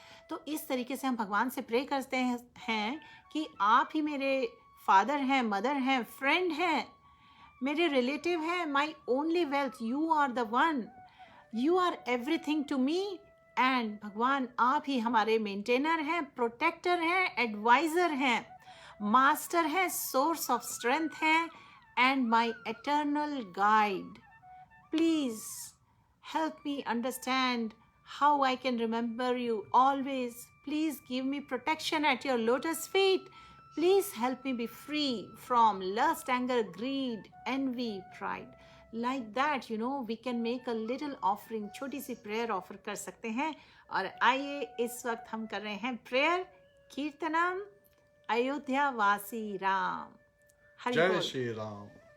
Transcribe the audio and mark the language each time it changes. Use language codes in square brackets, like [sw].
[hi] तो इस तरीके से हम भगवान से प्रे करते हैं कि आप ही मेरे फादर हैं, मदर हैं, फ्रेंड हैं, मेरे रिलेटिव हैं, [en] My only wealth, you are the one, you are everything to me. [hi] And भगवान आप ही हमारे मेंटेनर हैं, प्रोटेक्टर हैं, एडवाइज़र हैं, मास्टर हैं, सोर्स ऑफ स्ट्रेंथ हैं, [en] And my eternal guide. Please help me understand how I can remember you always. Please give me protection at your lotus feet. Please help me be free from lust, anger, greed, envy, pride. Like that, we can make a little offering, [hi] छोटी सी prayer offer कर सकते हैं। और आइए इस वक्त हम कर रहे हैं prayer कीर्तनम अयोध्या वासी राम। हरि बोल। जय श्री राम।